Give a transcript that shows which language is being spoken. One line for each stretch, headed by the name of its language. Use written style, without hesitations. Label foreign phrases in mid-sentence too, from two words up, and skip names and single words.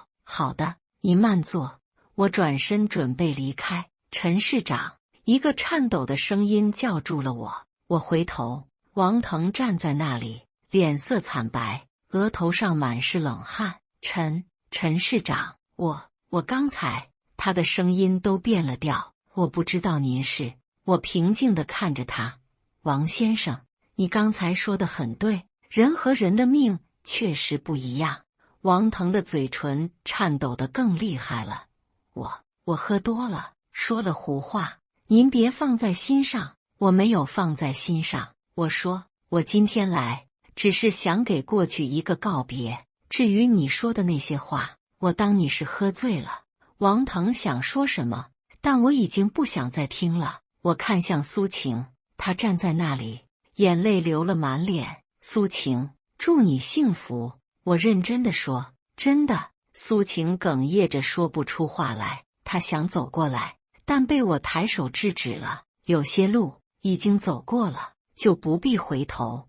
Chinese: 好的，您慢坐。我轉身準備離開。陳市長，一個顫抖的聲音叫住了我。我回頭，王騰站在那裡，臉色慘白，額頭上滿是冷汗。陳市長，我剛才…… 他的聲音都變了調。我不知道您是……我平靜地看着他。王先生，你剛才說得很對，人和人的命確實不一樣。王騰的嘴唇顫抖得更厲害了。我喝多了，說了胡話，您別放在心上。我沒有放在心上。我說，我今天來，只是想給過去一個告別。至於你說的那些話，我當你是喝醉了。王騰想說什麼，但我已經不想再聽了。我看向蘇晴，她站在那裡，眼淚流了滿臉。蘇晴，祝你幸福。我認真地說，真的。蘇晴哽咽着說不出話來。她想走過來，但被我抬手制止了。有些路已經走過了，就不必回頭。